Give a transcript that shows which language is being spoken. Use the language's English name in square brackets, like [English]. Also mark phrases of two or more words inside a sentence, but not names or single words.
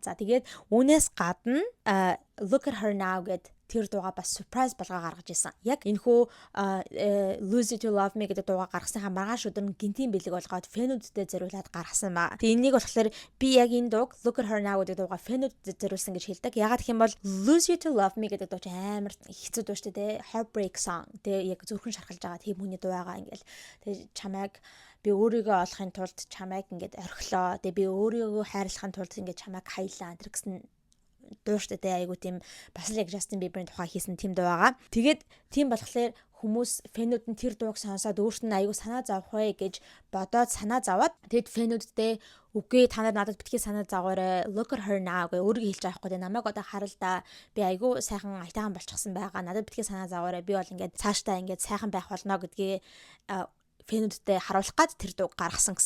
[Mongolian] За тэгээд үүнээс гадна Look at Her Now гэдэг тэр дуугаа бас surprise болгоо гаргаж ирсэн. Яг энэхүү Lose You to Love Me гэдэг дуугаа гаргасныхаа маргааш өдөр нь гинтийн бэлэг болгоод фэнүүдтэй зориулаад гаргасан ба. Тэгээ энийг болохоор би яг энэ дууг Look at Her Now гэдэг дуугаа фэнүүдэд зориулсан гэж хэлдэг. Ягаад гэх юм бол Lose You to Love Me гэдэг дуу чинь амар хэцүү дуу шүү дээ. [English] Heartbreak song. [Mongolian] Тэгээ яг зүрхэн шархалж байгаа тийм хүний дуу байгаа ингээл. Тэгээ чамайг би өөрийгөө олохын тулд чамайг ингээд орхилоо. Тэгээ би өөрийгөө хайрлахын тулд ингээд чамайг хаялаа. Тэр гэсэн дууштай айгу тийм бас л яг Justin Bieber-ийн тухай хийсэн тийм дуу байгаа. Тэгээд тийм болохоор хүмүүс фэнүүд нь тэр дууг сонсоод өөрт нь айгу санаа зовх вэ гэж бодоод санаа зовоод тэгэд фэнүүдтэй үгүй та нар надад битгий санаа зовоорой Look at Her Now гэж өөрийгөө хэлж байгаа хгүй намайг одоо харал да би айгу сайхан айтайхан болчихсон байгаа надад битгий санаа зовоорой би бол ингээд цаашдаа ингээд сайхан байх болно гэдгийг фэнүүдтэй харуулах гад тэр дуу гаргасан гэсэн.